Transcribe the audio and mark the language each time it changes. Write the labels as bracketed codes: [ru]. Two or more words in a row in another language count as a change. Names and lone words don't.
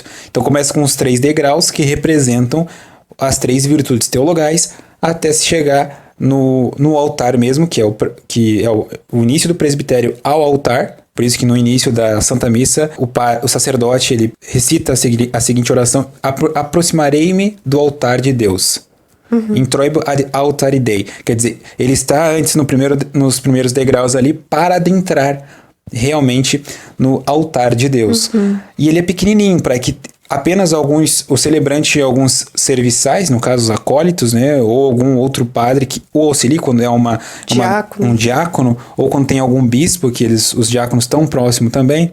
[pt] Então começa com os 3 degraus que representam as 3 virtudes teologais até se chegar no altar mesmo, que é o início do presbitério ao altar. Por isso que no início da Santa Missa, o sacerdote ele recita a seguinte oração: aproximarei-me do altar de Deus. [la] Introibo ad altare Dei. [pt] Quer dizer, ele está antes nos primeiros degraus ali para adentrar realmente no altar de Deus. E ele é pequenininho, para que apenas o celebrante e alguns serviçais, no caso os acólitos, né, ou algum outro padre ou auxilie quando é um diácono, ou quando tem algum bispo, que os diáconos estão próximos também.